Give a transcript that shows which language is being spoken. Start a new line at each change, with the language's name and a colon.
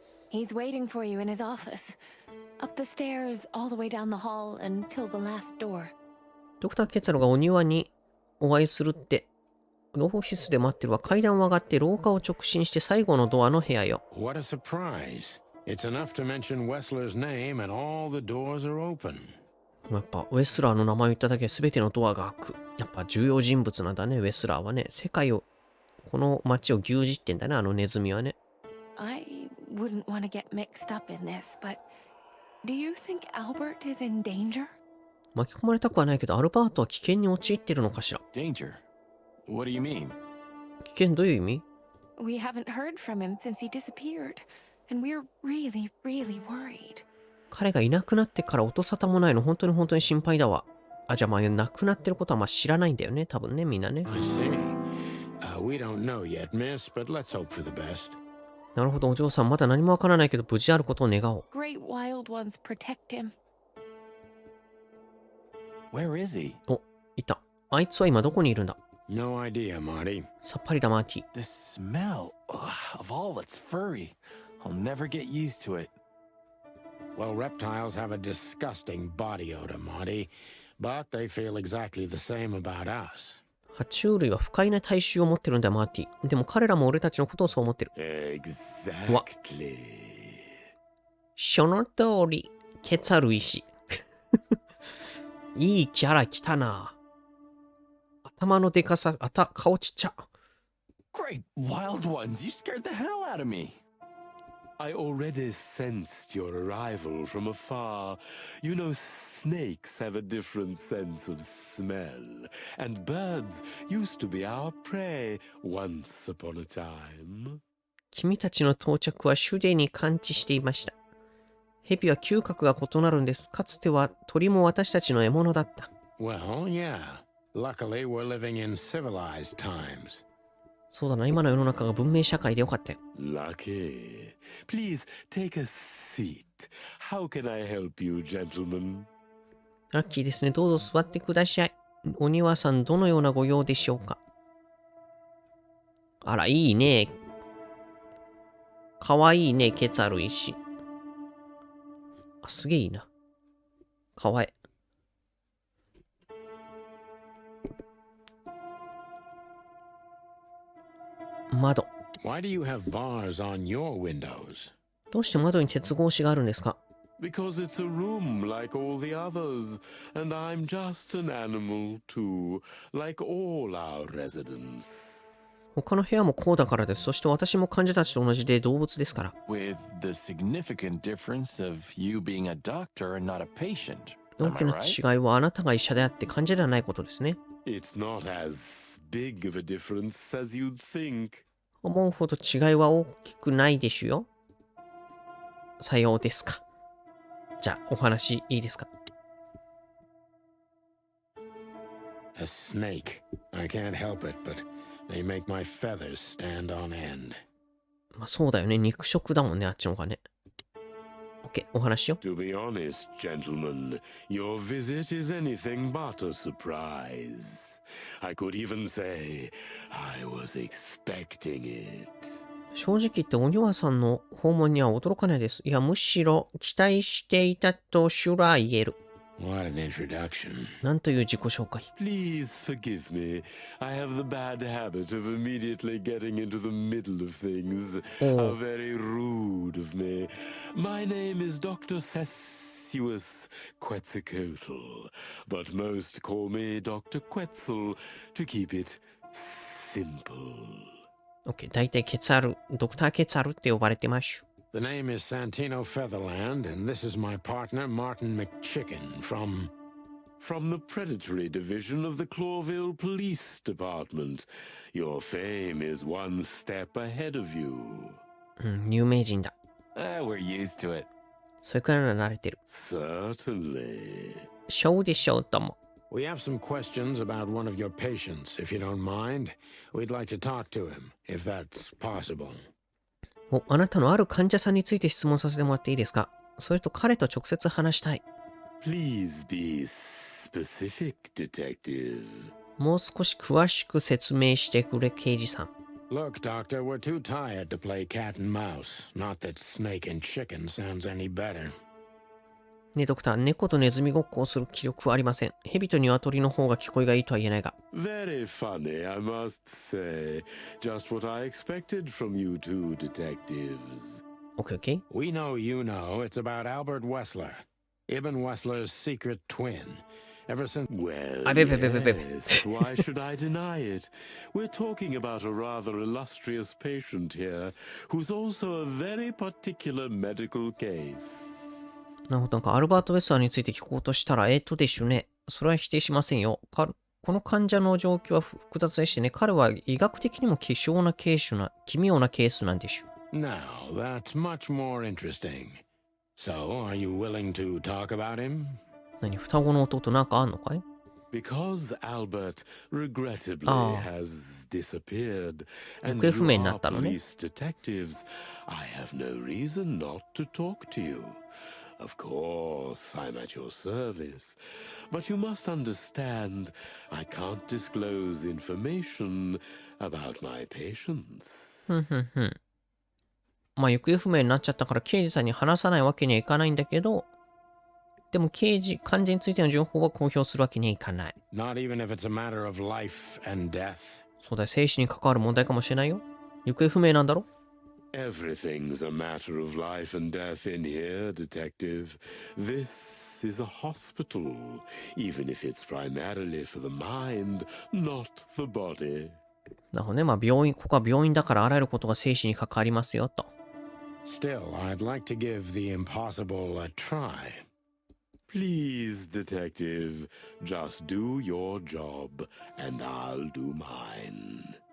English: He's waiting for you in his office. Up the stairs, all the way down the hall, until the last door.
Japanese: ドクター・ケツァルがお庭にお会いするって。オフィスで待ってるわ。階段を上がって廊下を直進して最後のドアの部屋よ。
English: What a surprise. It's enough to mention Wessler's name and all the doors are open.
Japanese: やっぱウェスラーの名前を言っただけで全てのドアが開く。やっぱ重要人物なんだね、ウェスラーはね。世界を、この街を牛耳ってんだね、あのネズミはね。
English: I wouldn't want to get mixed up in this, but do you think Albert is in danger?
Japanese: 巻き込まれたくはないけど、アルバートは危険に陥ってるのかしら。
English: Danger? What do you mean?
Japanese: 危険どういう意味？
English: We haven't heard from him since he disappeared, and we're really, really worried.
Japanese: 彼がいなくなってから音沙汰もないの、本当に心配だわ。あ、じゃあまあ、亡くなってることはまあ知らないんだよね、多分ね、みんなね。
English: I see. We don't know yet, miss, but let's hope for the best.
Japanese: なるほど、お嬢さん、まだ何もわからないけど、無事であることを願おう。
English: Great wild ones protect him. Where is he?
Japanese: お、いた。あいつは今どこにいるんだ？
English: No idea, Marty.
Japanese: さっぱりだ、マーティ。
English: The smell of all that's furry. I'll never get used to it. Well, reptiles have a disgusting body odor, Marty, but they feel exactly the same about us.
Japanese: 爬虫類は不快な体臭を持ってるんだよ、マーティ。でも彼らも俺たちのことをそう思ってる。
English: Exactly.
Japanese: その通り、ケツァル石。いいキャラ来たな。頭のでかさ、顔ちっちゃ。
English: Great wild ones, you scared the hell out of me. I already sensed your arrival from afar. You know, snakes have a different sense of smell, and birds used to be our prey once upon a time.
Japanese: 君たちの到着はすでに感知していました。蛇は嗅覚が異なるんです。かつては鳥も私たちの獲物だった。
English: Well, yeah. Luckily, we're living in civilized times.
Japanese: そうだな、今の世の中が文明社会でよかったよ。
English: Lucky. Please take a seat. How can I help you, gentlemen?
Japanese: ラッキーですね。どうぞ座ってください。お庭さん、どのようなご用でしょうか？あら、いいね。かわいいね、ケツァル石。あ、すげえいいな。かわいい。窓。
English: Why do you have bars on your windows?
Japanese: どうして窓に鉄格子があるんですか？
English: Because it's a room like all the others, and I'm just an animal too, like all our residents.
Japanese: 他の部屋もこうだからです。そして私も患者たちと同じで動物ですから。
English: With the significant difference of you being a doctor and not a patient.
Japanese: 大
English: Am
Japanese: き
English: I
Japanese: な
English: right?
Japanese: 違いはあなたが医者であって患者ではないことですね。 It's not as big of a difference as you'd think. 思うほど違いは大きくないでしゅよ。さようですか。じゃあ、お話いいですか？
English: A snake. I can't help it, but they make my feathers stand on end.
Japanese: まあそうだよね。肉食だもんね、あっちの方がね。 OK、お話よ。
English: To be honest, gentlemen, your visit is anything but a surprise. I could even say I was expecting it.
Japanese: 正直言ってお庭さんの訪問には驚かないです。いや、むしろ期待していたとすら言える。
English: What an introduction.
Japanese: なんという自己紹介。
English: Please forgive me. I have the bad habit of immediately getting into the middle of things. How very rude of me. My name is Dr. Sessuous Quetzalcoatl, but most call me Dr. Quetzal to keep it simple.OK、
Japanese: 大体ケツァル、ドクターケツァルって呼ばれてます。
English: The name is Santino Featherland, and this is my partner, Martin McChicken, from the predatory division of the Clawville Police Department. Your fame is one step ahead of you.
Japanese: うん、有名人だ。
English: We're used to it.
Japanese: それくらいなら慣れてる。
English: Certainly.
Japanese: そうでしょうとも。
English: We have some questions about one of your patients, if you don't mind. We'd like to talk to him, if that's possible.
Japanese: あなたのある患者さんについて質問させてもらっていいですか？それと彼と直接話したい。
English: Please be specific, detective.
Japanese: もう少し詳しく説明してくれ、刑事さん。
English: Look, Doctor, we're too tired to play cat and mouse. Not that snake and chicken sounds any better.
Japanese: ねえ、ドクター、猫とネズミごっこをする気力はありません。蛇と鶏の方が聞こえがいいとは言えないが。
English: Very funny, I must say. Just what I expected from you two detectives. OK, OK. We know you know it's about Albert Wessler, Ibn Wessler's secret twin. Ever since... Well, Babe. yes, why should I deny it? We're talking about a rather illustrious patient here, who's also a very particular medical case.
Japanese: なるほど。なんかアルバート・ウェスラーについて聞こうとしたら、でしゅね。それは否定しませんよ。この患者の状況は複雑でしてね、彼は医学的にも奇妙なケースなんでしゅ。
English: Now, that's much more interesting. So, are you willing to talk about him?
Japanese: 何、双子の弟なんかあんのかい？
English: Because Albert regrettably has disappeared, and
Japanese: 行方不明
English: you
Japanese: にな
English: are
Japanese: ったのね。
English: police detectives, I have no reason not to talk to you. Of course, I'm at your service. But you must understand, I can't disclose information about my patients.
Japanese: まあ、行方不明になっちゃったから刑事さんに話さないわけにはいかないんだけど、でも患者についての情報は公表するわけにはいかない。
English: Not even if it's a matter of life and death.
Japanese: そうだよ、生死に関わる問題かもしれないよ。行方不明なんだろ？
English: Everything's a matter of life and death in here, detective. This is a hospital, even if it's primarily for the mind, not the body.
Japanese: なるほどね。まあ、ここは病院だからあらゆることが生死に関わりますよ、と。
English: Still, I'd like to give the impossible a try. Please, detective, just do your job, and I'll do mine.